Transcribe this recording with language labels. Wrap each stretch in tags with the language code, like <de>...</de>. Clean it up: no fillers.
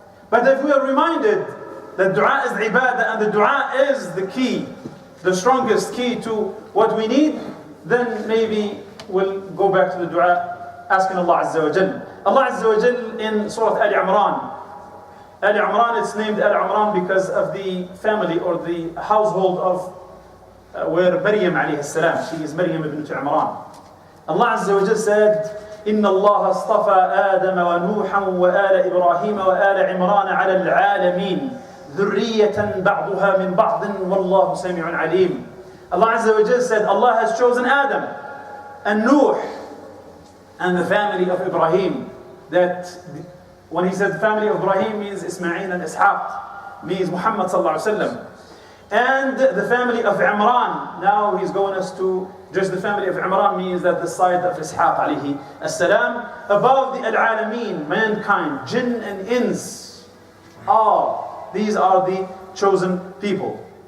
<en>But if we are reminded that dua is ibadah and the dua is the key, the strongest key to what we need, then maybe we'll go back to the dua, asking Allah Azza wa Jal. Allah Azza wa Jal in Surah Al Imran. Al Imran, it's named Al Imran because of the family or the household of where Maryam alayhi salam, she is Maryam ibn Imran. Allah Azza wa Jal said,</en> <ar>إن الله اصطفى آدم ونوحا وآل إبراهيم وآل عمران على العالمين ذرية بعضها من بعض والله سميع عليم.</ar> <en>Allah Azza wa Jal said, Allah has chosen Adam and Nuh and the family of Ibrahim. That when He said the family of Ibrahim means Ismail and Ishaq, means Muhammad sallallahu alaihi wasallam. And the family of Imran, now He's going us to just the family of Imran means that the side of Ishaq alayhi as-salam, above the al-alameen, mankind, jinn and ins, all these are the chosen people.</en>